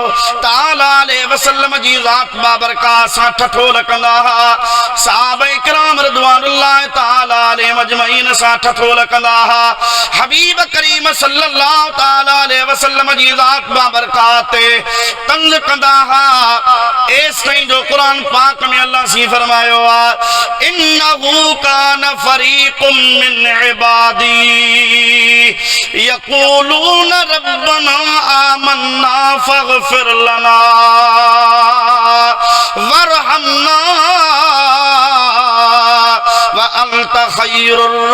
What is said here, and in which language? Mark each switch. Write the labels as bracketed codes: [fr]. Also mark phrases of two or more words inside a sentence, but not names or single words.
[ar] تعالى عليه وسلم [sd] जी ज़ात बाबरकात सां ठठोल कंदा हुआ सहाबा किराम [ar] رضوان الله تعالى عليهم أجمعين [sd] सां ठठोल कंदा हुआ हबीब करीम [ar] صلى الله تعالى عليه وسلم [sd] जी ज़ात बाबरकात ते तंज़ कंदा हुआ एस ताईं जो कुरान पाक में अल्लाह सी फरमायो आहे [ar] إنه كان فريق من عبادي يقولون ربنا آمنا فاغفر لنا وارحمنا وأنت خير